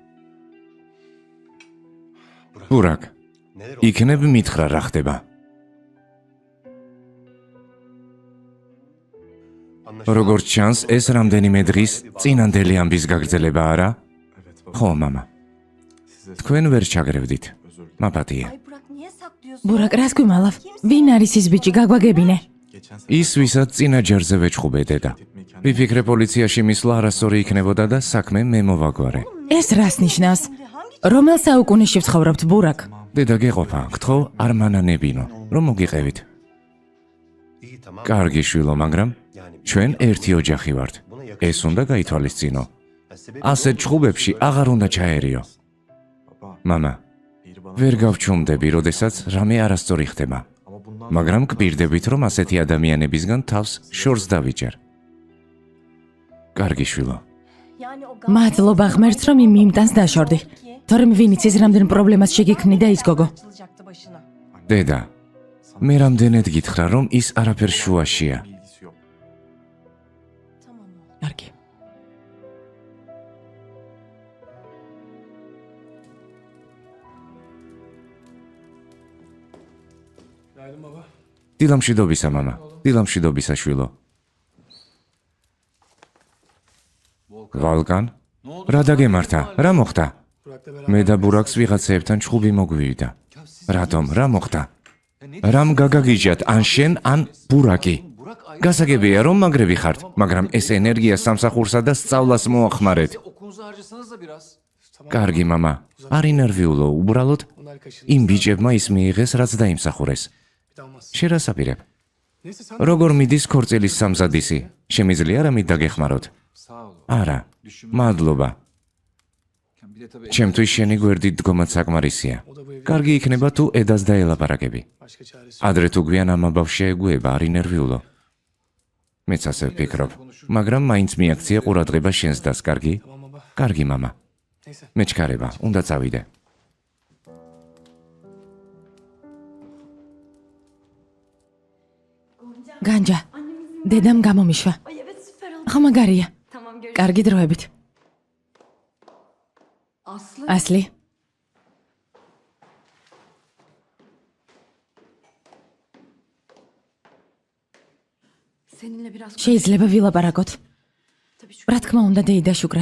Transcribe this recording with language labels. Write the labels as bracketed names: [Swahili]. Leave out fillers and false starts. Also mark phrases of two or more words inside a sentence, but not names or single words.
[Georgian] ბურაკ, იქნებ მითხრა რა ხდება. როგორც ჩანს, ეს რამდენიმე დღის წინანდელი ამბის გაგრძელება არა? ხო, მამა. თქვენ ვერ ჩაგრევდით. მაპატია. [Turkish] Ay Burak niye saklıyorsun? [Georgian] ბურაკ, რას გვიმალავ? ვინ არის ის ბიჭი? გაგვაგებინე. ის ვისაც წინა ჯერზე ვეჩხუბე დედა. ვიფიქრე პოლიციაში მისვლა არასწორი იქნებოდა და საქმე მე მოვაგვარე. ეს რას ნიშნავს? რომელ საუკუნეში ვცხოვრობთ ბურაკ? დედა გეყოფა, გთხოვ არ მანანებინო, რომ მოგიყევით. კარგი შვილო, მაგრამ ჩვენ ერთი ოჯახი ვართ. ეს უნდა გაითვალისწინო. ასეთ ჩხუბებში აღარ უნდა ჩაერიო. მამა, ვერ გავჩუმდები, როდესაც რამე არასწორი ხდება. მაგრამ გპირდებით, რომ ასეთი ადამიანებისგან თავს შორს დავიჯერ. კარგი შვილო. [Turkish] Yani o [Georgian] მადლობა ღმერთს, რომ იმ იმტანს დაშორდი. თორემ ვინ იცის რამდენ პრობლემას შეგექმნიდა ის გოგო. [Turkish] açılacaktı başına. [Georgian] დედა, მე რამდენად გითხრა, რომ ის არაფერ შუაშია. [Turkish] Tamam oğlum. [Georgian] კარგი. დილამშვიდობისა, მამა. დილამშვიდობისა, შვილო. ვალკან? რა დაგემართა? რა მოხდა? მე და ბურაკს ვიღაცეებთან ჩხუბი მოგვივიდა. რატომ? რა მოხდა? რამ გაგაგიჟათ? ან შენ, ან ბურაკი? გასაგებია, რომ მაგრები ხართ, მაგრამ ეს ენერგია სამსახურსა და სწავლას მოახმარეთ. [Turkish] Okulunuzu harcasanız da biraz. [Georgian] კარგი, მამა. არ ინერვიულო, უბრალოდ იმ ბიჭებმა ის მიიღეს, რაც დაიმსახურეს. შერასაპირებ. როგორ მიდის ქორწილის სამზადისი? შემიძლია რამით დაგეხმაროთ? [Turkish] Sağ olun. [Georgian] არა. მადლობა. [Turkish] Bir de tabii [Georgian] ჩემთვის შენი გვერდით დგომაც საკმარისია. კარგი იქნება თუ ედას დაელაპარაკები. ადრე თუ გვიან ამ ამბავს შეეგუება, არ ინერვიულო. მეც ასე ვფიქრობ, მაგრამ მაინც მიაქცია ყურადღება შენს დას, კარგი? კარგი, მამა. მეჩქარება, უნდა წავიდე. განჯა. დედამ გამომიშვა. [Turkish] Ay evet süper oldu. [Georgian] ხო მაგარია. [Turkish] Tamam görüşürüz. [Georgian] კარგი დროებით. Aslı. ასლი, [Turkish] Seninle biraz [Georgian] შეიძლება ვილაპარაკოთ. [Turkish] tabii şu [Georgian] რა თქმა უნდა, დეიდა შუკრან.